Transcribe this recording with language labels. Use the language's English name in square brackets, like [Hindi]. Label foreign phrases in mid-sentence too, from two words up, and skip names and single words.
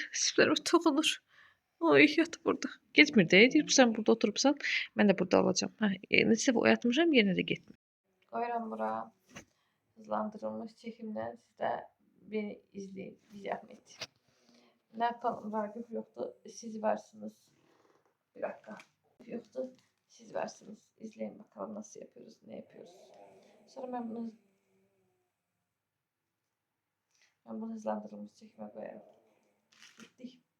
[Azerbaijani] Siflərimə toxunur. Oy yat burada. Getmir də. Deyir sən burada oturubsan. Mən də burada olacağam. Necə oyatmışam yenə də getmir. Qoyuram bura. [Turkish] Hızlandırılmış çəkimdən siz də beni izləyin. Bir zəhmət. Nə yapalım? Ragip yoktu. Siz varsınız. Bir dakika. Yoktu. Siz varsınız. İzleyin bakalım nasıl yapıyoruz. Ne yapıyoruz. Sonra ben bunu hızlandırılmış çekime koyarım. Bitti.